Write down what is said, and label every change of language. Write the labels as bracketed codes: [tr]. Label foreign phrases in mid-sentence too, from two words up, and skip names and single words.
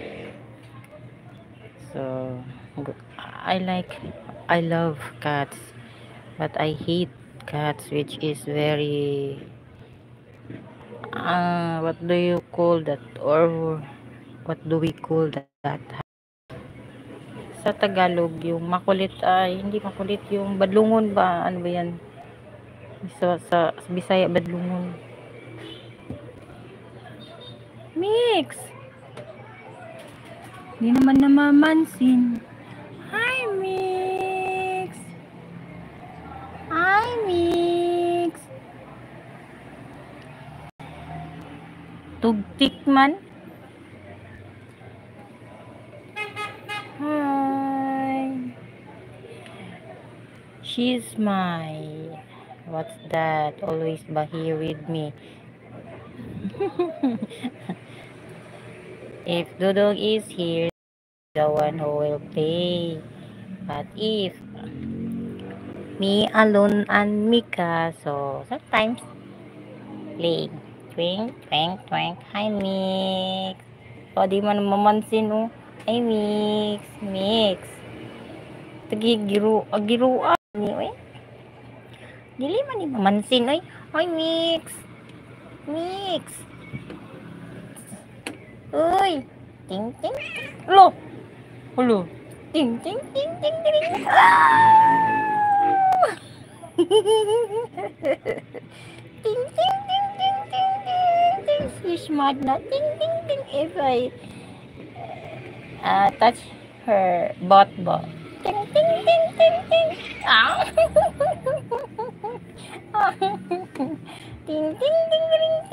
[en] So I love cats, but I hate cats which is very what do you call that, or what do we call that sa Tagalog? [tl] Yung makulit, hindi makulit, yung badlungon ba, ano ba yan sa Bisaya, badlungon. Mix, hindi naman namamansin. [en] Hi, Mix! Hi, Mix! Tugtik man. Hi. She's my, what's that? Always ba here with me. If Dudong is here, the one who will play. But if me alone and Mika, so sometimes play. Twink, twink, twink. Hi, Mix. [ceb] O, di man mamansin, oh. [en] Hi, Mix. [ceb] Mix. Giruan ni, oy. Dili man ni mamansin, oy. [en] Hi, Mix. Mix. Uy. Ting, ting. Lo. Hello. Ting, ting, ting, ting, ting. Ting, ting, ting, ting, ting, ting, ting. She's smart na. Ting, ting, ting. If I touch her butt. Ting, ting, ting, ting, ting. Ah. Ting, ting, ting, ting, ting.